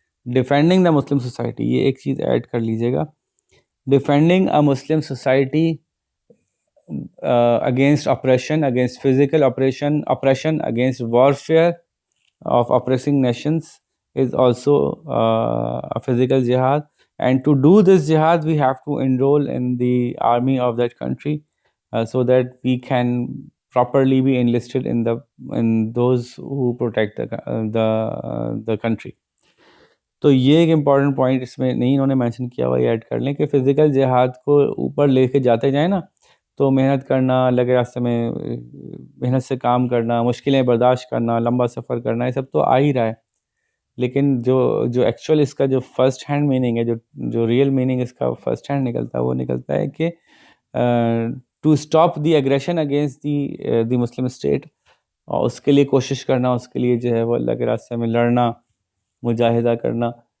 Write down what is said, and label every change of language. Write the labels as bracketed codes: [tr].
[en] defending the Muslim society, [ur] یہ ایک چیز ایڈ کر لیجیے گا. [en] Defending a Muslim society against oppression, against physical oppression, against warfare of oppressing nations is also a physical jihad. And to do this jihad, we have to enroll in the army of that country so that we can properly be enlisted in those who protect the country. [ur] تو یہ ایک important point اس میں نہیں انہوں نے mention کیا ہوا، یہ ایڈ کر لیں کہ فزیکل جہاد کو اوپر لے کے جاتے جائیں نا، تو محنت کرنا، اللہ کے راستے میں محنت سے کام کرنا، مشکلیں برداشت کرنا، لمبا سفر کرنا، یہ سب تو آ ہی رہا ہے. لیکن جو ایکچوئل اس کا جو فرسٹ ہینڈ میننگ ہے، جو ریئل میننگ اس کا فرسٹ ہینڈ نکلتا ہے، وہ نکلتا ہے کہ [en] to stop the aggression against the Muslim state, [ur] اور اس کے لیے کوشش کرنا، اس کے لیے جو ہے وہ اللہ کے راستے میں لڑنا، مجاہدہ کرنا.